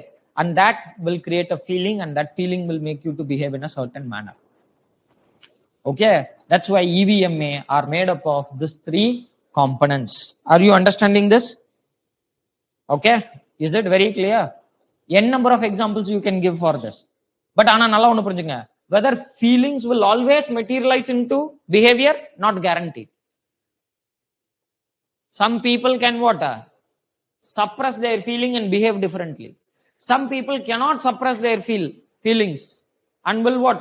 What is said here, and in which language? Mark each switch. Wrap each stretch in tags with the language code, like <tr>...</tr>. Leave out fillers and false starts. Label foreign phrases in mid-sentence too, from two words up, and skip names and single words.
<en>And that will create a feeling, and that feeling will make you to behave in a certain manner. Okay, that's why EVMA are made up of these three components. Are you understanding this? Okay, is it very clear? N number of examples you can give for this.</en> <ta>But ஆனா நல்லா ஒன்னு புரிஞ்சுங்க,</ta> <en>whether feelings will always materialize into behavior, not guaranteed. Some people can what? Suppress their feeling and behave differently. Some people cannot suppress their feelings and will what?</en>